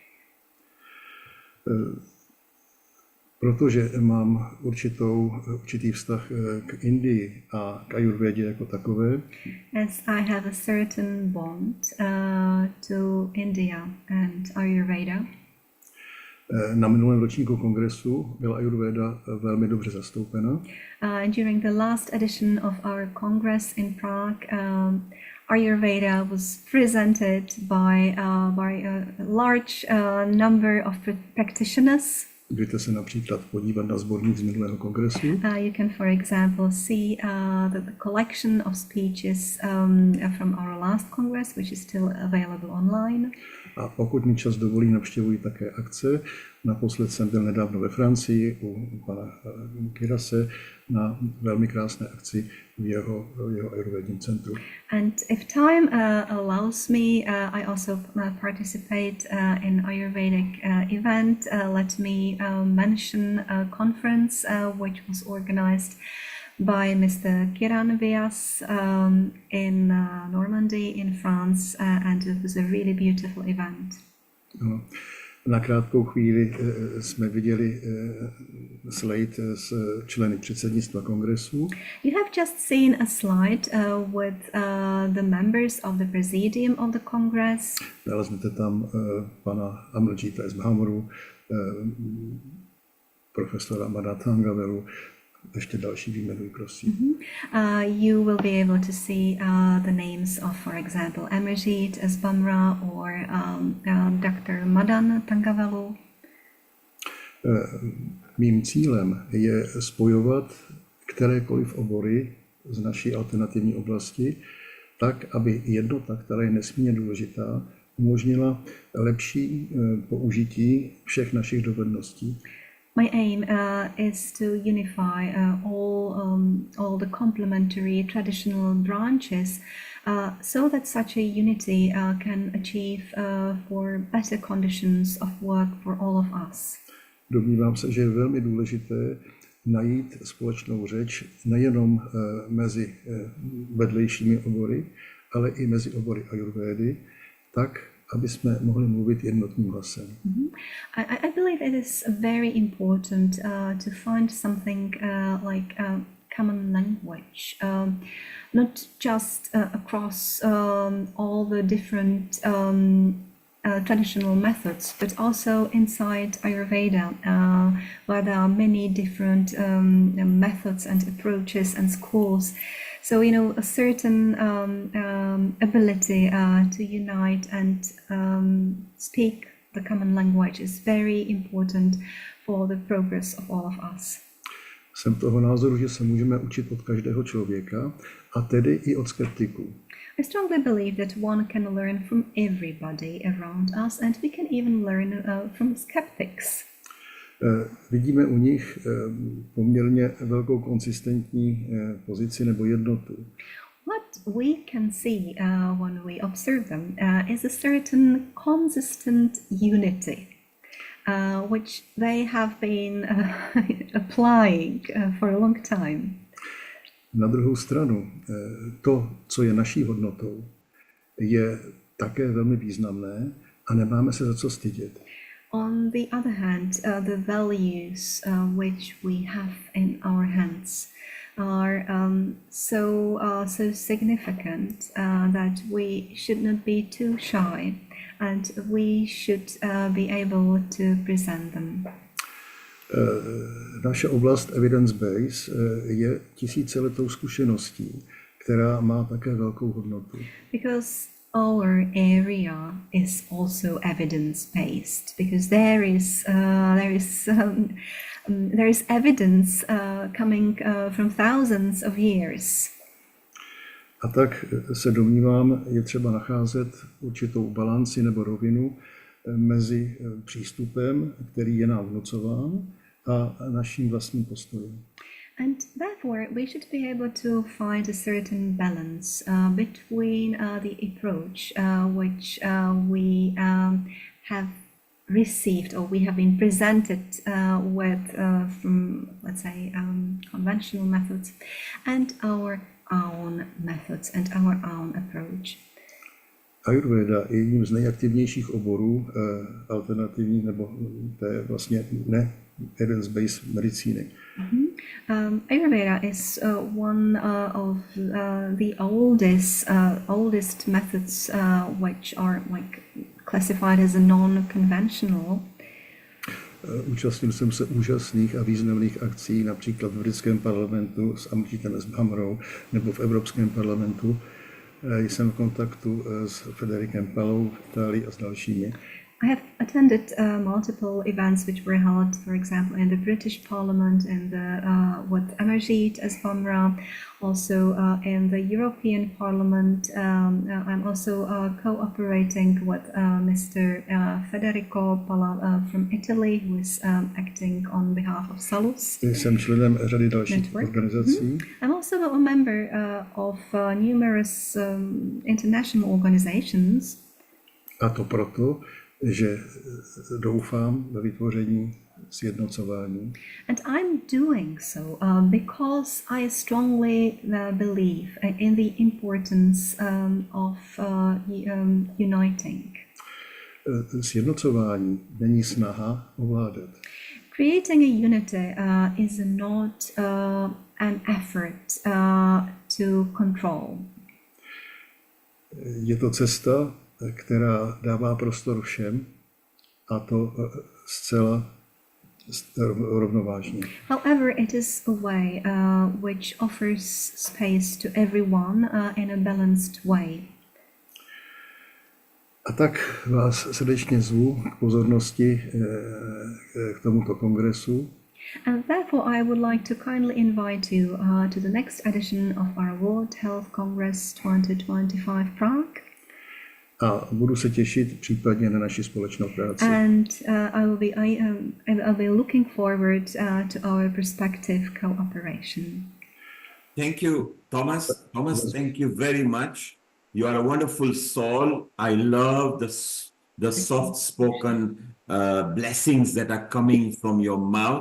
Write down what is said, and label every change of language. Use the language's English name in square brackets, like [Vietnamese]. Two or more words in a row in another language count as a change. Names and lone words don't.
[Czech] Protože mám určitý vztah k Indii a k Ayurvedě jako takové. [English] As I have a certain bond to India and Ayurveda. [Czech] Na minulém ročníku kongresu byla Ayurveda velmi dobře zastoupena. [English] During the last edition of our congress in Prague, Ayurveda was presented by a large number of practitioners. [Czech] Můžete se například podívat na sborník z minulého kongresu. [English] You can, for example, see the collection of speeches from our last congress, which is still available online. [Czech] A pokud mi čas dovolí, navštěvuji také akce. Naposled jsem byl nedávno ve Francii u pana Kirase na velmi krásné akci v jeho ayurvedním centru. [English] And if time allows me, I also participate in Ayurvedic event. Let me mention a conference which was organized by Mr. Kiran Vyas in Normandy in France, and it was a really beautiful event. [Czech] No. Na krátkou chvíli jsme viděli slide s členy předsednictva kongresu. [English] You have just seen a slide with the members of the presidium of the Congress. [Czech] Naleznete tam pana Amrjita z Bhamoru, profesora Madatangavelu, ještě další výjmenuji, prosím. [English] You will be able to see the names of, for example, Amrjit S. Bamra or Dr. Madan Tangavelu. [Czech] Mým cílem je spojovat kterékoliv obory z naší alternativní oblasti tak, aby jednota, která je nesmírně důležitá, umožnila lepší použití všech našich dovedností. [English] My aim is to unify all the complementary traditional branches so that such a unity can achieve for better conditions of work for all of us. [Czech] Domnívám se, že je velmi důležité najít společnou řeč nejenom mezi vedlejšími obory, ale i mezi obory Ayurvédy, tak, aby jsme mohli mluvit jednotným hlasem. [English] I believe it is very important to find something like a common language, not just across all the different traditional methods, but also inside Ayurveda, where there are many different methods and approaches and schools. So, you know, a certain ability to unite and speak the common language is very important for the progress of all of us. [Czech] Jsem toho názoru, že se můžeme učit od každého člověka, a tedy i od skeptiků. [English] I strongly believe that one can learn from everybody around us, and we can even learn from skeptics. [Czech] Vidíme u nich poměrně velkou konsistentní pozici nebo jednotu. [English] What we can see when we observe them is a certain consistent unity, which they have been applying for a long time. [Czech] Na druhou stranu, to, co je naší hodnotou, je také velmi významné a nemáme se za co stydět. [English] On the other hand, the values which we have in our hands are so significant that we should not be too shy, and we should be able to present them. [Czech] Naše oblast evidence-based je tisíciletou zkušeností, která má také velkou hodnotu. [English] Because our area is also evidence-based, because there is evidence coming from thousands of years. [Czech] A tak se domnívám, je třeba nacházet určitou balanci nebo rovinu mezi přístupem, který je nám vnucován, a naším vlastním postojem. [English] And therefore, we should be able to find a certain balance between the approach which we have received or we have been presented with from, let's say, conventional methods, and our own methods and our own approach. [Czech] Ayurveda je jedním z nejaktivnějších oborů alternativní nebo té vlastně ne evidence-based medicíny. [English] Ayurveda is one of the oldest methods which are classified as a non-conventional. [Czech] Účastnil jsem se úžasných a významných akcí, například v britském parlamentu s Amritem Sharmou nebo v Evropském parlamentu. Jsem v kontaktu s Federikem Palou v Itálii a s dalšími. [English] I have attended multiple events which were held, for example, in the British Parliament and with Amrita Sharma, also in the European Parliament. I'm also cooperating with Mr. Federico Pala from Italy, who is acting on behalf of Salus. [Czech] Jsem členem řady dalších organizací. [English] I'm also a member of numerous international organizations. [Czech] A to proto, že doufám ve vytvoření sjednocování. [English] And I'm doing so because I strongly believe in the importance of uniting. [Czech] Sjednocování není snaha ovládat. [English] Creating a unity is not an effort to control. [Czech] Je to cesta, která dává prostor všem, a to zcela rovnovážně. [English] However, it is a way which offers space to everyone in a balanced way. [Czech] A tak vás srdečně zvu k pozornosti k tomuto kongresu. [English] And therefore, I would like to kindly invite you to the next edition of our World Health Congress 2025 Prague. [Czech] A budu se těšit případně na naši společnou práci. [English] And I'll be looking forward to our prospective cooperation. Thank you, Thomas. Thomas, thank you very much. You are a wonderful soul. I love the soft-spoken blessings that are coming from your mouth.